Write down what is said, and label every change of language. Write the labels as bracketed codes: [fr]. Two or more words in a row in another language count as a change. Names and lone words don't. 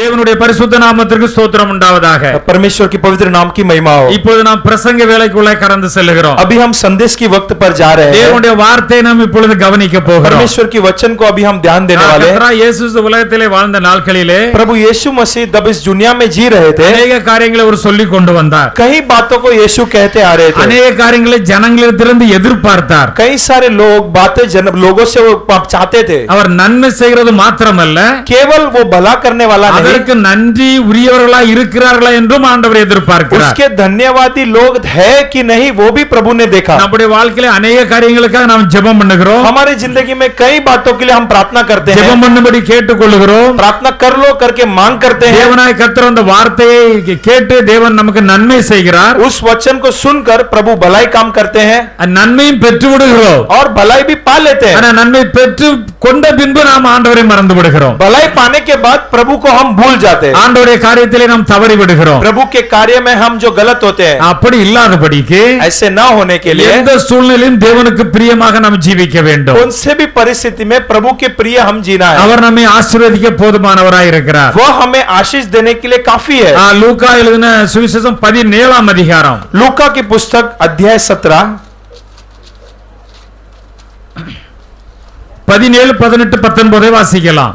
[ta] தேவனுடைய பரிசுத்த நாமத்திற்கு ஸ்தோத்திரம் உண்டாவதாக. [hi] परमेश्वर की पवित्र नाम की महिमा हो। [ta] இப்பொழுது நாம் பிரசங்க வேளைக்குள்ளே கடந்து செல்கிறோம். [hi] अभी हम संदेश की वक्त पर जा रहे हैं। [ta] தேவனுடைய வார்த்தையை நாம் இப்பொழுது கவனிக்க போகிறோம். [hi] परमेश्वर की वचन को अभी हम ध्यान देने वाले हैं। [ta] கர்த்தராகிய இயேசு உலகத்திலே வாழ்ந்த நாட்களிலே [hi] प्रभु यीशु मसीह जब इस दुनिया में जी रहे थे, [ta] अनेक காரியங்களை அவர் சொல்லிக் கொண்டு வந்தார். [hi] कई बातों को यीशु कहते आ रहे थे। [ta] अनेक காரியங்களை ஜனங்களிடத்திலிருந்து எதிர்பார்த்தார். [hi] कई सारे लोग लोगों से वो चाहते थे। [ta] அவர் நன்மை செய்கிறது மாத்திரமல்ல, [hi] केवल वो भला करने वाला नहीं, [ta] அதற்கு நன்றி உரியவர்களாய் இருக்கிறார்களா என்றும் ஆண்டவர் எதிர்பார்க்கிறார். [hi] उसके धन्यवादी लोग है कि नहीं वो भी प्रभु ने देखा। [ta] நம்முடைய வாழ்க்கையில अनेक காரியங்களுக்காக நாம் ஜெபம் பண்ணுகிறோம். [hi] हमारी जिंदगी में कई बातों के लिए हम प्रार्थना करते हैं, [ta] ஜெபம் பண்ணும்படி கேட்டுக்கொள்கிறோம். [hi] प्रार्थना कर लो करके मांग करते हैं। [ta] தேவனாய் கர்த்தர் அந்த வார்த்தையை கேட்டு தேவன் நமக்கு நன்மை செய்கிறார். [hi] उस वचन को सुनकर प्रभु भलाई काम करते हैं, [ta] நன்மையும் பெற்று விடுகிறோம். [hi] और भलाई भी पा लेते हैं। [ta] ஆனா நன்மை பெற்று கொண்ட பின்பு நாம் ஆண்டவரை மறந்து விடுகிறோம். [hi] भलाई पाने के बाद प्रभु को हम भूल जाते हैं, [ta] ஆண்டவருடைய காரியத்திலே நாம் தவறி விடுகிறோம். [hi] प्रभु के कार्य में हम जो गलत होते हैं। [ta] அப்படி இல்லாதபடிக்கு [hi] ऐसे ना होने के लिए [ta] எந்த சூழ்நிலையும் தேவனுக்கு பிரியமாக நாம் ஜீவிக்க வேண்டும். [hi] कौन से भी परिस्थिति में प्रभु के प्रिय हम जीना है। [ta] அவர் நம்மை ஆசீர்வதிக்க போதுமானவராய் இருக்கிறார். [hi] वो हमें आशीष देने के लिए काफी है। [ta] லூக்கா எழுதின சுவிசேஷம் 17ஆம் அதிகாரம், [hi] लूका की पुस्तक अध्याय 17 [ta] 17, 18, 19 வாசிக்கலாம்.